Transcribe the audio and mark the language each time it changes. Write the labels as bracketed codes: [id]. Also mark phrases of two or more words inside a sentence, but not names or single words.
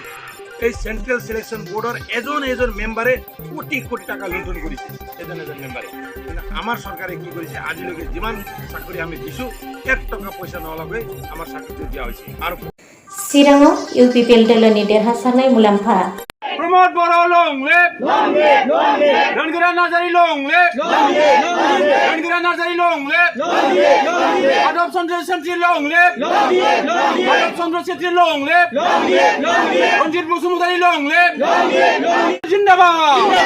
[as] এই চেন্ট্ৰেল সিলেকশন বোর্ডৰ এজন মেম্বাৰে কোটি কোটি টাকা লুণ্ঠন কৰিছে এজন মেম্বাৰে। কিন্তু আমাৰ চৰকাৰে কি কৰিছে, আজিলৈকে যিমান চাকৰি আমি দিছো 1 টকা পইচা নলগাকৈ আমাৰ চাকৰিটো দিয়া হৈছে। আৰু [brx] চিৰাঙাव UPPL দলनि দেरहासारनाय मुलाम्फा प्रमोद बर' लंले रनगिरा नार्जारी लंले रनगिरा नार्जारी लंले आदब चंद्र सेट्री लंले आदब चंद्र सेट्री लंले रंजित बसुमतारी लंले जिंदाबाद।